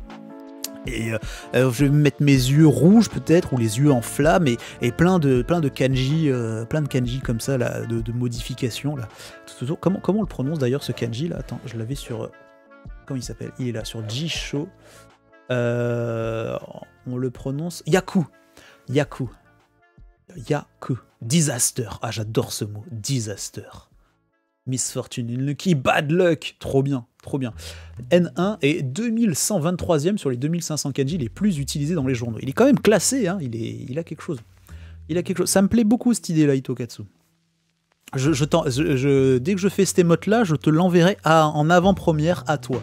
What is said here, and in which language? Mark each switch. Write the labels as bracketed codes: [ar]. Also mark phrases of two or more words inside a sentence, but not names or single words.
[fr] Et je vais mettre mes yeux rouges peut-être, ou les yeux en flammes, et plein de kanji comme ça, là, de modifications. Là. Comment on le prononce d'ailleurs ce kanji là? Attends, je l'avais sur... Comment il s'appelle? Il est là, sur Jisho. On le prononce... Yaku. Yaku. Yaku. Disaster. Ah, j'adore ce mot. Disaster. [en] Misfortune, unlucky, bad luck. [fr] Trop bien, trop bien. N1 est 2123e sur les 2500 kanji les plus utilisés dans les journaux. Il est quand même classé, hein. Il a quelque chose. Il a quelque chose. Ça me plaît beaucoup cette idée-là, Hitokatsu. Dès que je fais cette émote-là, je te l'enverrai en avant-première à toi.